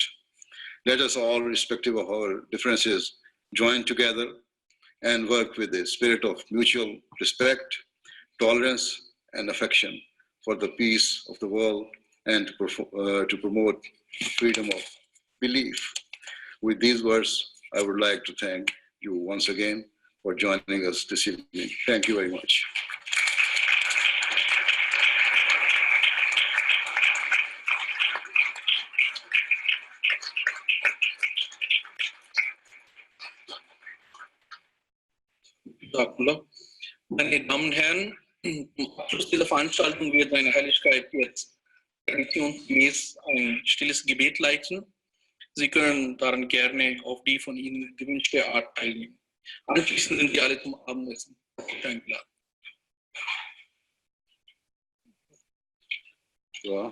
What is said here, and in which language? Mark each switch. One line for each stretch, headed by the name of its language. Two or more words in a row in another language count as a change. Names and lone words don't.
English: Let us all, irrespective of our differences, join together and work with the spirit of mutual respect, tolerance, and affection for the peace of the world and to promote freedom of belief. With these words, I would like to thank you once again for joining us this evening. Thank you very much.
German: Meine Damen und Herren, zum Abschluss dieser Veranstaltung wird seine Heiligkeit jetzt traditionsgemäß ein stilles Gebet leiten. Sie können daran gerne auf die von Ihnen gewünschte Art teilnehmen. Anschließend sind Sie alle zum Abendessen eingeladen. Dua.